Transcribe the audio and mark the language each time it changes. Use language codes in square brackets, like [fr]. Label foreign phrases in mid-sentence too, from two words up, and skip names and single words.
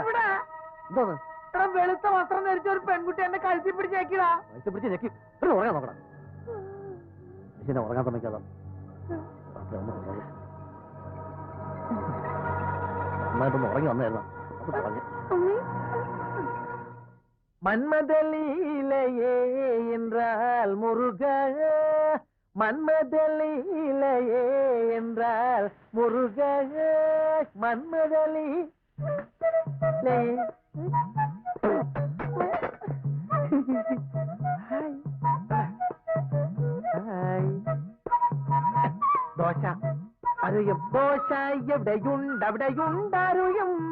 [ml] എന്തോന്ന്? വെളുത്ത വസ്ത്രം ധരിച്ച ഒരു പെൺകുട്ടി എന്നെ കഴുത്തി പിടിച്ചേക്കിടാ. വയസ്സ് പിടിച്ച് ഞെക്കി ഉറങ്ങാൻ നോക്കണം. മനുഷ്യനെ ഉറങ്ങാൻ സമ്മതിക്കാതെ നന്നായിട്ടൊന്ന് ഉറങ്ങി വന്നായിരുന്നു. അത് പറഞ്ഞു. [ta] மன்மதலீலையே என்றால் முருக, மன்மதலீலையே என்றால் முருக, மன்மதலீலையே. [ml] ദോശ അറിയും, ദോശ എവിടെയുണ്ടറിയും.